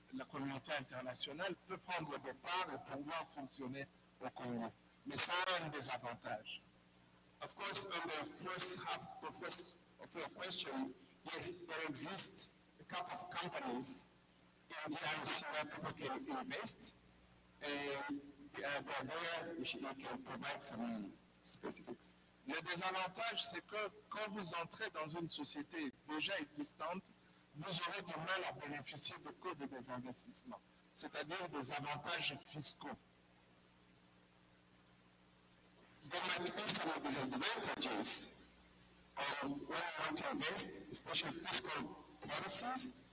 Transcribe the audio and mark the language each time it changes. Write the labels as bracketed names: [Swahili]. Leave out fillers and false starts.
[French] communauté internationale peut prendre des parts et pouvoir fonctionner au Congo. Mais ça a un désavantage. [English] Of course, on the first half, the first of your question, yes, there exists a couple of companies in DRC where people can invest, and there you can provide some specifics. [French] Le désavantage, c'est que quand vous entrez dans une société déjà existante, vous aurez du mal à bénéficier de codes des investissements, c'est-à-dire des avantages fiscaux. [English] There might be some disadvantages when you want to invest, especially fiscal policies.